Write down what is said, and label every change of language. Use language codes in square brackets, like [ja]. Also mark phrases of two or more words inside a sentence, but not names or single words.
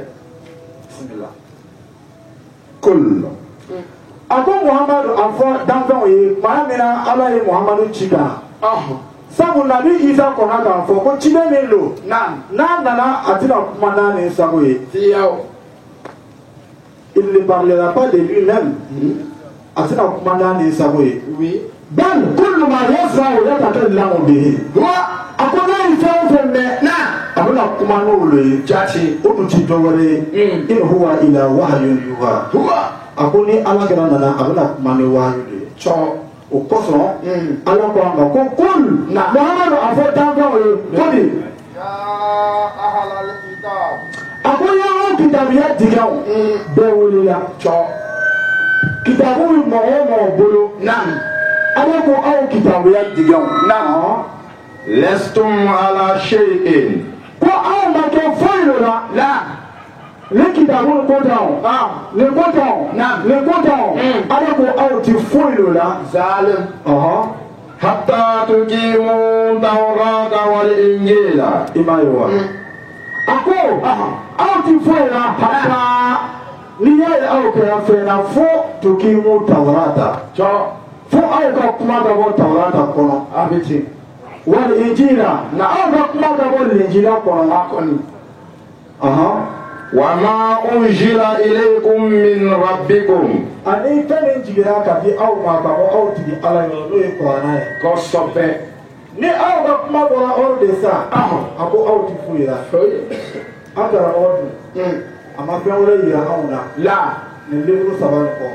[bm] bisimila kul a ko muhamadu a fɔ danfɛnw ye maa min na ala ye muhamadu ci ka na sabu nabi isa kɔnna k'a fɔ ko cilen min don n'a nana a tɛna kuma n'a ni sago ye [fr] il ne parlera pas de lui-même [bm] a tɛna kuma n'a ni sago ye [ar] بل كل ما يسمع يتكلم به [bm] a ko n'a ye fɛn o fɛn mɛn a bɛna kuma n'olu ye jati o dun ti dɔ wɛrɛ ye [ar] إن هو إلا وحي يوحى [bm] a ko ni ala kɛra nana a bɛna kuma ni wahyu de ye o kosɔn ala ko a ma ko kul muhamadu a fɔ danfɛnw ye ko di a ko y'aw kitabuya digɛnw bɛɛ wulila kitabu bɛ mɔgɔ o mɔgɔ bolo ala ko aw kitabuya digɛnw [ar] لستم على شيء [bm] ko aw ma kɛ foyi dɔ la ni kitabu ko t'anw nin ko t'anw nin ko t'anw ala ko aw ti foyi dɔ la zalim [ar] حتى تقيموا التوراة والإنجيل [bm] i m'a ye wa a ko aw ti foyi la hatta n'i y'a ye aw kɛra fɛn na fo [ar] تقيموا التوراة [bm] fo aw ka kuma ka bɔ tawrata kɔnɔ a bɛ ten [ar] والإنجيل [bm] na aw ka kuma ka bɔ linjila kɔnɔ a kɔni [ar] وما أنزل إليكم من ربكم [bm] ani fɛn min jiginna ka di aw ma ka bɔ aw tigi ala yɔrɔ n'o ye kuranɛ ye kosɛbɛ ni aw ka kuma bɔra aw de sa a ko aw ti foyi la an karamɔgɔ dun a ma fɛn wɛrɛ yira anw na nin livre saba in kɔ